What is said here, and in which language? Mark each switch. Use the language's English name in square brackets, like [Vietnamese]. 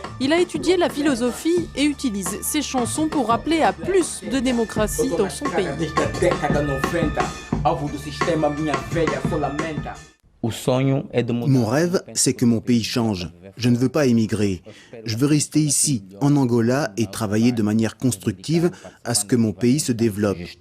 [French] Il a étudié la philosophie et utilise ses chansons pour appeler à plus de démocratie dans son pays. [Portuguese] Década 90, alvo do sistema, minha velha só lamenta. [French] Mon rêve, c'est que mon pays change. Je ne veux pas émigrer. Je veux rester ici, en Angola, et travailler de manière constructive à ce que mon pays se développe.